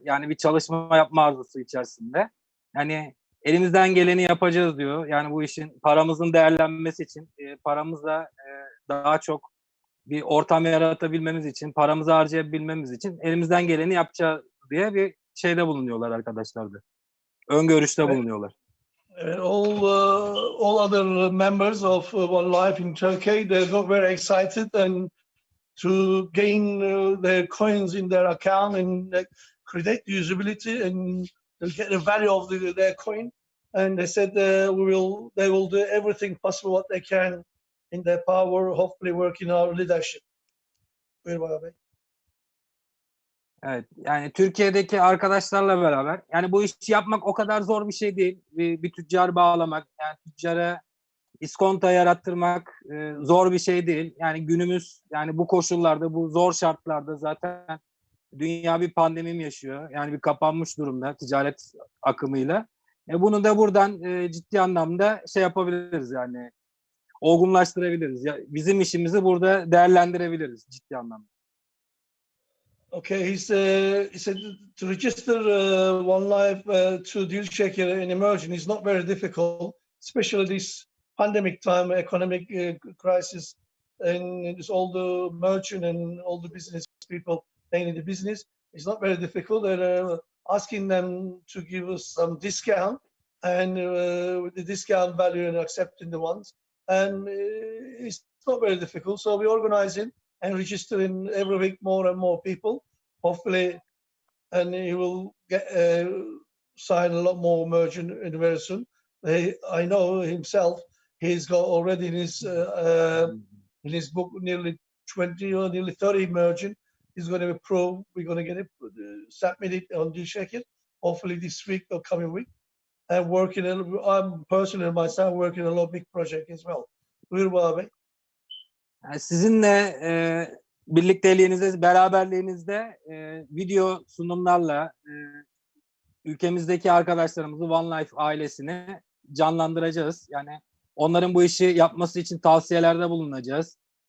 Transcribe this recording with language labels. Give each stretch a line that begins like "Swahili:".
Turkish: Yani bir çalışma yapma arzusu içerisinde. Yani elimizden geleni yapacağız diyor. Yani bu işin paramızın değerlenmesi için, paramızla daha çok bir ortam yaratabilmemiz için, paramızı harcayabilmemiz için elimizden geleni yapacağız diye bir şeyde bulunuyorlar arkadaşlar da. Öngörüşte bulunuyorlar.
English: All other members of OneLife in Turkey, they got very excited and to gain their coins in their account and create the usability and get the value of their coin. And they said they will do everything possible what they can in their power, hopefully work in our leadership.
Turkish: Buyur abi. Evet, yani Türkiye'deki arkadaşlarla beraber, yani bu işi yapmak o kadar zor bir şey değil. Bir tüccar bağlamak, yani tüccara iskonto yarattırmak zor bir şey değil. Yani günümüz, yani bu koşullarda, bu zor şartlarda zaten dünya bir pandemi yaşıyor. Yani bir kapanmış durumda ticaret akımıyla. Bunu da buradan ciddi anlamda şey yapabiliriz, yani olgunlaştırabiliriz. Bizim işimizi burada değerlendirebiliriz ciddi anlamda.
English: Okay, he said to register OneLife to DealShaker and emerging is not very difficult, especially this pandemic time, economic crisis, and it's all the merchant and all the business people paying in the business. It's not very difficult. They're asking them to give us some discount, and with the discount value and accepting the ones, and it's not very difficult. So we're organizing and registering every week more and more people, hopefully, and he will get sign a lot more merchant very soon. I know himself, he's got already in his book nearly 20 or nearly 30 merchant. He's going to approve. We're going to get it submitted on DealShaker, hopefully this week or coming week. And I'm personally myself working on a lot of big project as well.
Turkish: Buyur abi. Sizinle birlikteliğinizde, beraberliğinizde video sunumlarla ülkemizdeki arkadaşlarımızı, OneLife ailesini canlandıracağız. Yani onların bu işi yapması için tavsiyelerde bulunacağız.